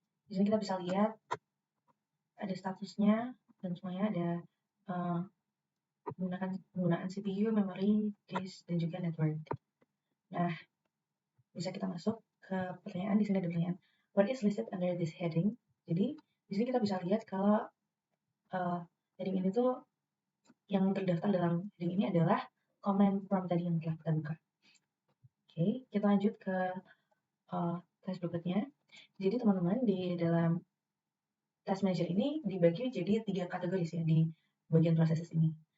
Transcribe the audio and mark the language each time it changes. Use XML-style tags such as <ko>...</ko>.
<id>Di sini kita bisa lihat ada statusnya dan semuanya ada penggunaan CPU, memori, disk, dan juga network. Nah, bisa kita masuk ke pertanyaan. Di sini ada pertanyaan,</id> <en>what is listed under this heading?</en> <id>Jadi, di sini kita bisa lihat kalau heading ini tuh yang terdaftar dalam heading ini adalah command prompt tadi yang telah kita buka. Oke, kita lanjut ke tes berikutnya. Jadi teman-teman, di dalam Task Manager ini dibagi jadi 3 kategori ya di bagian processes ini.</id>